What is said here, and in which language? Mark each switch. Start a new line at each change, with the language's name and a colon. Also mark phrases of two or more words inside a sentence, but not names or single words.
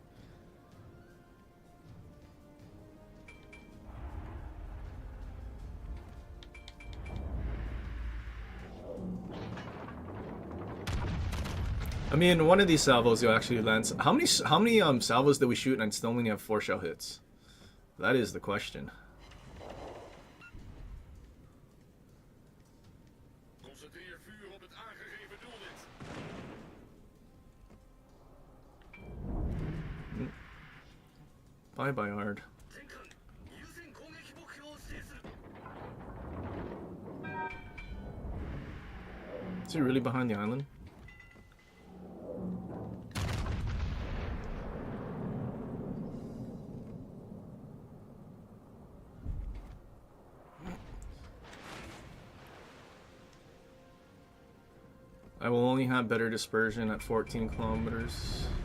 English: I mean, one of these salvos you'll actually land. How many salvos did we shoot and still only have 4 shell hits? That is the question.
Dutch: Concentreer vuur op het aangegeven doelwit.
English: Bye, Bayard.
Japanese: 全艦優先攻撃目標を指定する。
English: Is he really behind the island? I will only have better dispersion at 14 kilometers.